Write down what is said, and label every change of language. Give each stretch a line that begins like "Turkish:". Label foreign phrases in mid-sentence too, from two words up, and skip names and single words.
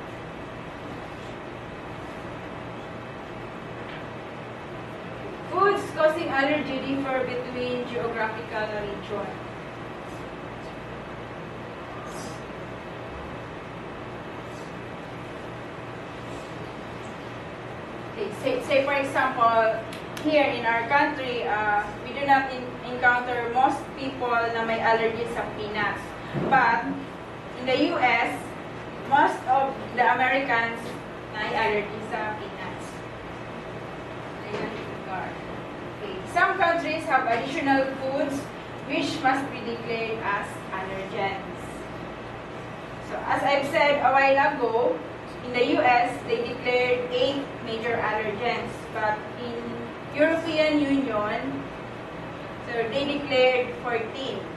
English: Foods causing allergy differ between geographical region. Okay, say for example, here in our country, we do not encounter most people
Filipino: na may allergy sa
English: peanuts. But in the US, most of the Americans
Filipino: na may allergy sa
English: peanuts. Ayan, okay. Some countries have additional foods which must be declared as allergens. So as I've said a while ago, in the US, they declared 8 major allergens, but in European Union, so they declared 14.